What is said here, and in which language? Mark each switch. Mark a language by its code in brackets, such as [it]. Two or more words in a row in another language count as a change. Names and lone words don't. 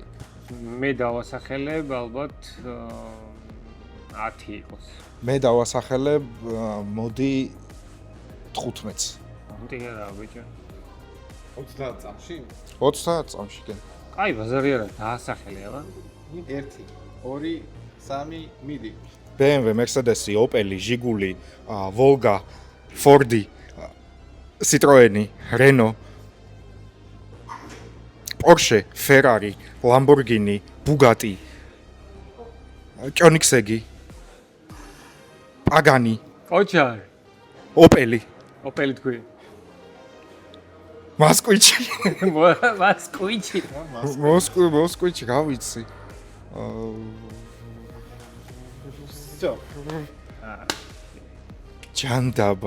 [ka] მე დავასახელებ ალბათ 10 იყოს. მე დავასახელებ მოდი 15-ს. ამიტომ რა ბიჭო. 30 წამში? 30 წამში კი. კაი, ბაზარი არა, დაასახელე აბა. 1 2 3 მიდი. BMW, Mercedes, Opel, Jiguli, Volga, Ford, Citroen, Renault, Porsche, Ferrari, Lamborghini, Bugatti, Koenigsegg, Pagani, კოჩარ. Opel, ოპელი თქვი. Moskvich. მასკუიჩი. Moskvich, რა ვიცი. ჯანდაბა.